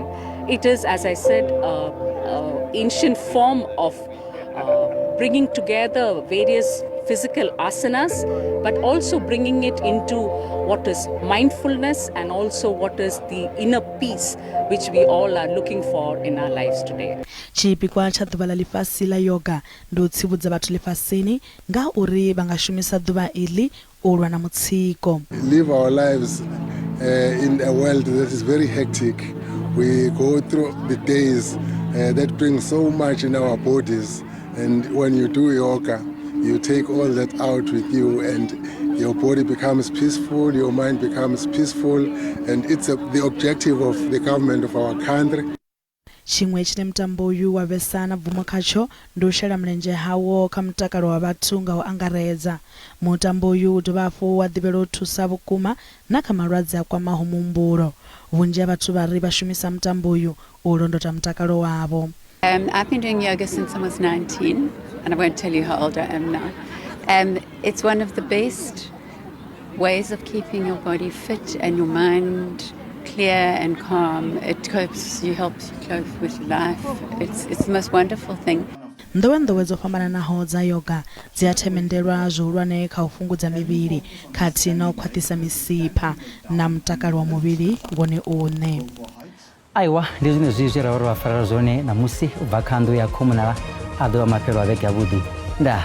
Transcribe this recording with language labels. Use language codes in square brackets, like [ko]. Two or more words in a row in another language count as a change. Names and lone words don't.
[en] It is, as I said, ancient form of bringing together various physical asanas, but also bringing it into what is mindfulness and also what is the inner peace which we all are looking for in our lives today. [ve] Chipikwa cha ḓuvha la ḽifhasi la yoga ndi u tsivhudza vhathu ḽifhasini nga uri vha nga shumisa ḓuvha iḽi u lwa na mutsiko. [en] Live our lives in a world that is very hectic. We go through the days that bring so much in our bodies, and when you do yoga, you take all that out with you, and your body becomes peaceful, your mind becomes peaceful, and it's the objective of the government of our country. [ve] Chimwe chine mutambo uyu wa vhesa na bvumo khatsho ndi u shela mulenzhe hawo kha mutakalo wa vhathu nga u angaredza. Mutambo uyu u dovha hafhu wa ḓivhela u thusa vhukuma na kha malwadze a kwamaho muhumbulo. Vhunzhi ha vhathu vha ri vha shumisa mutambo uyu u londota mutakalo wavho. [en] I've been doing yoga since I was 19, and I won't tell you how old I am now. It's one of the best ways of keeping your body fit and your mind clear and calm. It helps you cope with life. It's the most wonderful thing. [ve] Ndowendowe dzo fhambananaho dza yoga dzi a themendelwa zwihulwane kha u fhungudza mivhili khathihi na u khwaṱhisa misipha na mutakalo wa muvhili wone une. Aiwa, ndi zwine zwi ra uri vha farela zwone na musi u bva kha nnḓu ya khomunala a ḓovha mafhelo a vhege avhuḓi.